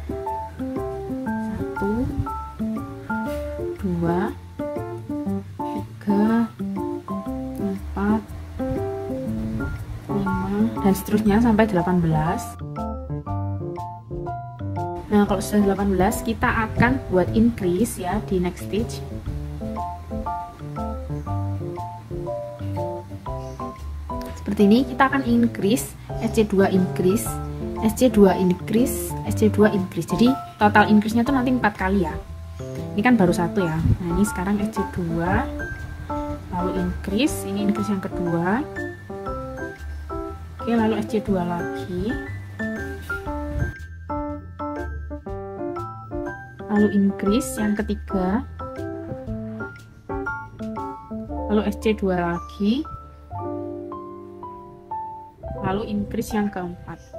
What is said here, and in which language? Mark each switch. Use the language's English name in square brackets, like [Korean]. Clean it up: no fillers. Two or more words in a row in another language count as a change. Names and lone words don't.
[Indonesian] 1 2 3 4 dan seterusnya sampai 18. Nah, kalau sudah 18 kita akan buat increase ya di [English] next stitch. [Indonesian] Seperti ini kita akan [English] increase SC2 increase SC2 increase [Indonesian] SC2 increase. Jadi total increase nya tuh nanti 4 kali ya. Ini kan baru satu ya. Nah, ini sekarang SC2 lalu increase, ini increase yang kedua. Oke, lalu SC2 lagi, lalu increase yang ketiga, lalu SC2 lagi, lalu increase yang keempat.